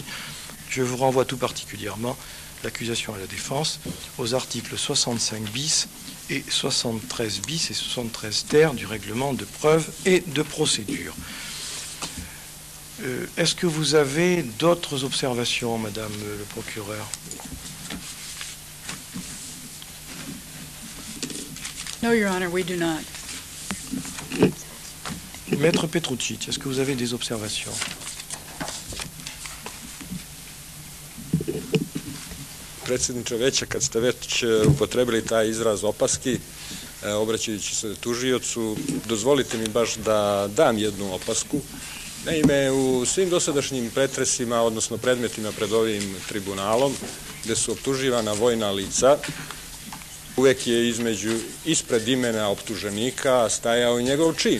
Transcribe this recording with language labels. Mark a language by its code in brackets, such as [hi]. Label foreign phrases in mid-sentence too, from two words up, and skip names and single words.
[fr] Je vous renvoie tout particulièrement l'accusation et la défense aux articles 65 bis et 73 bis et 73 ter du règlement de preuve et de procédure. Est-ce que vous avez d'autres observations, Madame le procureur? [en] No, Your Honor, we do not. [fr] Maître Petrocic, est-ce que vous avez des observations? [sr] Predsjedniče Veća, kad ste već upotrebili taj izraz opaski, obraćajući se tužiocu, dozvolite mi baš da dam jednu opasku. Naime, u svim dosadašnjim pretresima, odnosno predmetima pred ovim tribunalom, gde su optuživana vojna lica, uvek je ispred imena optuženika stajao i njegov čin.